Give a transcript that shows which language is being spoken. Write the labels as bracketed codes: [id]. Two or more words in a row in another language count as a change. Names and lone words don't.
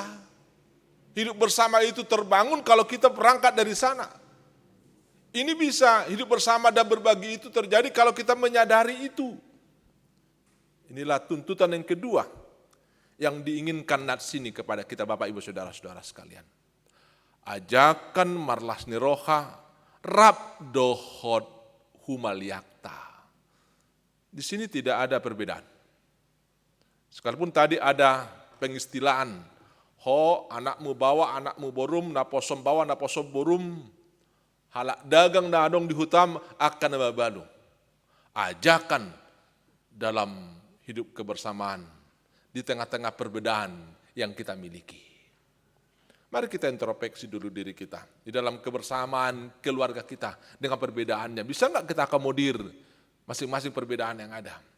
[id] Hidup bersama itu terbangun kalau kita berangkat dari sana. Ini bisa, hidup bersama dan berbagi itu terjadi kalau kita menyadari itu. Inilah tuntutan yang kedua yang diinginkan nats ini kepada kita Bapak Ibu Saudara-saudara sekalian. [bbc] Ajakan marlas niroha rab dohot humaliakta. [id] Di sini tidak ada perbedaan. Sekalipun tadi ada pengistilaan, [bbc] ho anakmu bawa, anakmu borum, naposom bawa, naposom borum, halak dagang nadong di hutam akan babalu. [id] Ajakan dalam hidup kebersamaan di tengah-tengah perbedaan yang kita miliki. Mari kita introspeksi dulu diri kita di dalam kebersamaan keluarga kita dengan perbedaannya. Bisa nggak kita akomodir masing-masing perbedaan yang ada?